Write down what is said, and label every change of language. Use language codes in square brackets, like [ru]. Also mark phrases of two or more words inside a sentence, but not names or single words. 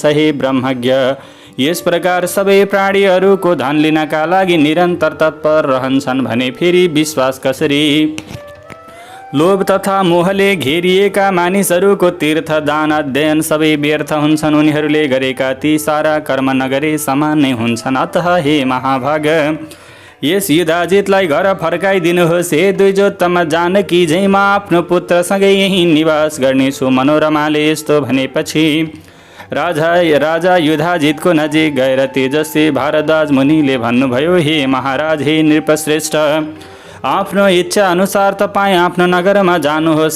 [ne] हे ब्रह्मज्ञ, यस प्रकार सबै प्राणीहरूको धन लिनका लागि निरन्तर तत्पर रहन्छन् भने फेरि विश्वास कसरी? लोभ तथा मोहले घेरिएका मानिसहरूको तीर्थ दान अध्ययन सबै व्यर्थ हुन्छन्। उनीहरूले गरेका ती सारा कर्म नगरे समान नै हुन्छन्। अतः हे महाभाग, यस युधाजितलाई घर फर्काइदिनुहोस्। हे द्विजोत्तम जानकी, झै म आफ्नो पुत्रसँगै यहीँ निवास गर्नेछु। मनोरमाले यस्तो भनेपछि राजा युधाजितको नजिक गएर तेजस्वी भारद्वाज मुनिले भन्नुभयो, हे महाराज, हे नृपश्रेष्ठ, आफ्नो इच्छा अनुसार तपाईँ आफ्नो नगरमा जानुहोस्।